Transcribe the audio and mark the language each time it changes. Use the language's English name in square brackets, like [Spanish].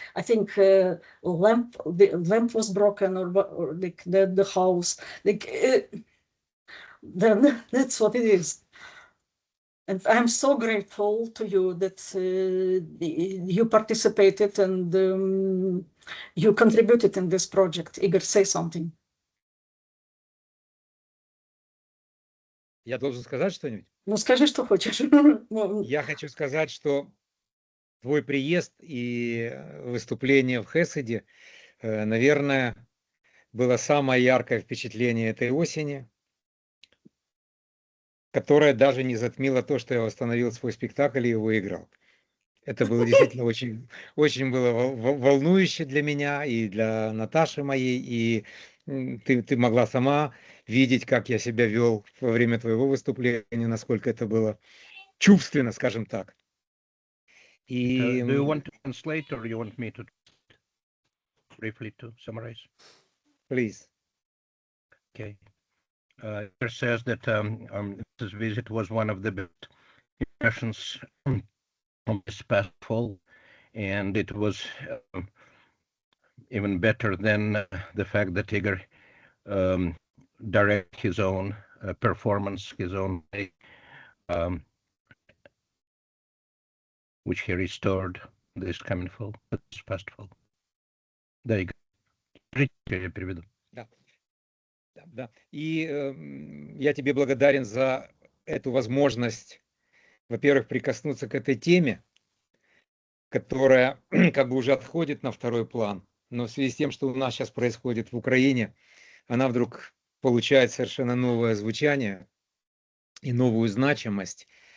[English] I think the lamp was broken, or like the house, like then that's what it is. And I'm so grateful to you that you participated and you contributed in this project. Igor, say something. [Russian] Я должен сказать что-нибудь? Ну, скажи, что хочешь. Я хочу сказать, что твой приезд и выступление в Хеседе, наверное, было самое яркое впечатление этой осени, которое даже не затмило то, что я восстановил свой спектакль и выиграл. Это было действительно очень, очень было волнующе для меня и для Наташи моей, и ты могла сама видеть, как я себя вел во время твоего выступления, насколько это было чувственно, скажем так. И [English] Do you want to translate or you want me to briefly to summarize? please. Okay. It says that this visit was one of the best impressions of this past fall, and it was even better than the fact that Igor direct his own performance, his own play, which he restored this coming fall, this past fall. [Russian] Да, Игорь. Я переведу. Да. И я тебе благодарен за эту возможность, во-первых, прикоснуться к этой теме, которая как бы уже отходит на второй план, но в связи с тем, что у нас сейчас происходит в Украине, она вдруг получает совершенно новое звучание и новую значимость.